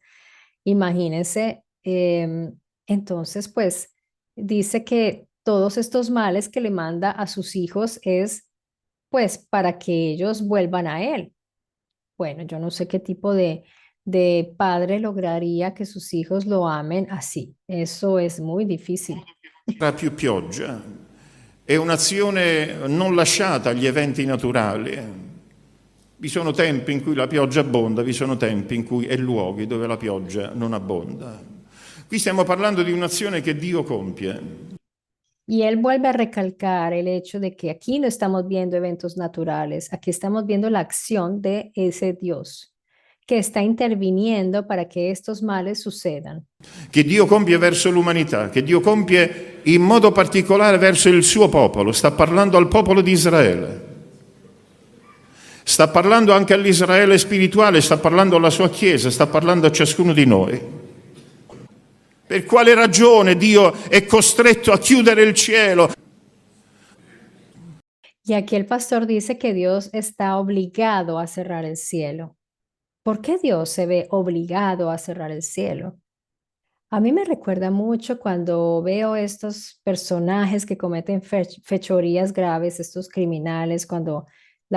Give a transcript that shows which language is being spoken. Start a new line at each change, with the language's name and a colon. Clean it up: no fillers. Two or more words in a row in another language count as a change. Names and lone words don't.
Spanish: Imagínense, entonces, pues dice que todos estos males que le manda a sus hijos es, pues, para que ellos vuelvan a él. Bueno, yo no sé qué tipo de padre lograría que sus hijos lo amen así. Eso es muy difícil.
Italian: Era più pioggia, è un'azione non lasciata agli eventi naturali. Vi sono tempi in cui la pioggia abbonda, vi sono tempi in cui e luoghi dove la pioggia non abbonda. Qui stiamo parlando di un'azione che Dio compie.
Spanish: Y él vuelve a recalcar el hecho de que aquí no estamos viendo eventos naturales, aquí estamos viendo la acción de ese Dios que está interviniendo para que estos males sucedan.
Italian: Che Dio compie verso l'umanità, che Dio compie in modo particolare verso il suo popolo. Sta parlando al popolo di Israele. Sta parlando anche all'Israele spirituale, sta parlando alla sua Chiesa, sta parlando a ciascuno di noi. Per quale ragione Dio è costretto a chiudere il cielo?
Spanish: Y aquí el pastor dice que Dios está obligado a cerrar el cielo. ¿Por qué Dios se ve obligado a cerrar el cielo? A mí me recuerda mucho cuando veo estos personajes que cometen fechorías graves, estos criminales, cuando la